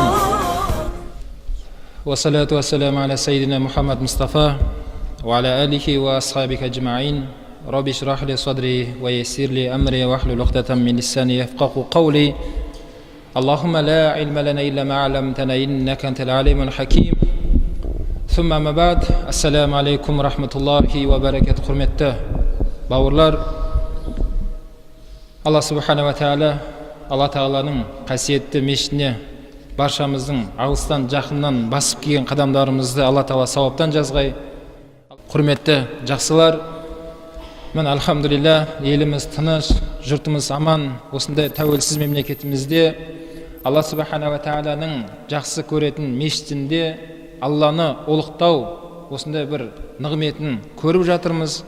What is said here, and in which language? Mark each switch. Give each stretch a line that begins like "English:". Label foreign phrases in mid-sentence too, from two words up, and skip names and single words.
Arabic: والصلاة والسلام على سيدنا محمد مصطفى وعلى آله وأصحابه أجمعين رب اشرح لي صدري ويسر لي أمري واحلل عقدة من لساني يفقهوا قولي اللهم لا علم لنا إلا ما علمتنا إنك أنت العليم الحكيم ثم ما بعد السلام عليكم ورحمة الله وبركاته.
Kazakh: Құрметті бауырлар, Алла
Arabic: سبحانه وتعالى
Kazakh: Алла тағаланың қасиетті мешітіне баршамыздың алыстан жақыннан басып келген қадамдарымызды Алла тағала сауаптан жазғай. Құрметті жақсылар, мен альхамдулилля еліміз тыныш, жұртымыз аман, осындай тәуелсіз мемлекетімізде Алла
Arabic: سبحانه و
Kazakh: тағаланың жақсы көретін мешітінде Алланы ұлықтау, осындай бір нығметін көріп жатырмыз.